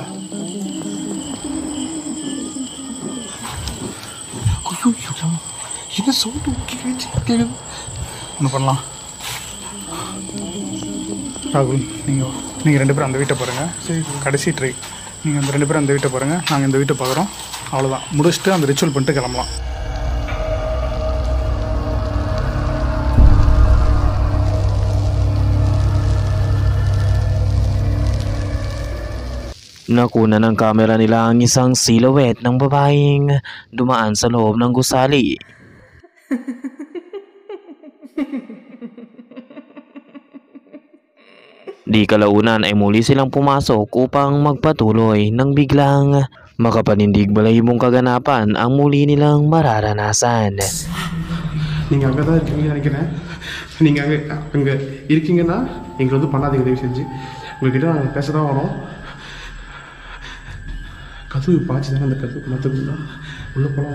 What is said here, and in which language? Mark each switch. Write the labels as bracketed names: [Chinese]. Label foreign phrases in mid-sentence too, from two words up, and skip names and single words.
[Tamil] என்ன சவுண்ட் கேக்குது? ஒன்று பண்ணலாம். ராகுல், நீங்கள் 2 பேரும் அந்த வீட்டை பாருங்கள். சரி, கடைசி ட்ரை. நீங்கள் அந்த 2 பேரும் அந்த வீட்டை பாருங்கள், நாங்கள் இந்த வீட்டை பார்க்குறோம். அவ்வளோதான், முடிச்சுட்டு அந்த ரிச்சுவல் பண்ணிட்டு கிளம்பலாம். [Filipino] Nakuna ng camera nila ang isang silhouette ng babaeng dumaan sa loob ng gusali. Di kalaunan ay muli silang pumasok upang magpatuloy nang biglang makapanindig balahibong kaganapan ang muli nilang mararanasan. [Tamil] நீங்கள் அங்கே தான் இருக்கீங்கன்னு நினைக்கிறேன். நீங்கள் அங்கே இருக்கீங்கன்னா எங்களை வந்து பண்ணாதீங்க, தயவு செஞ்சு. உங்கள்கிட்ட நாங்கள் பேச தான் வரோம். கதவு பாய்ச்சி தானே அந்த கதவு மற்றதுன்னா உள்ளே போகலாம்.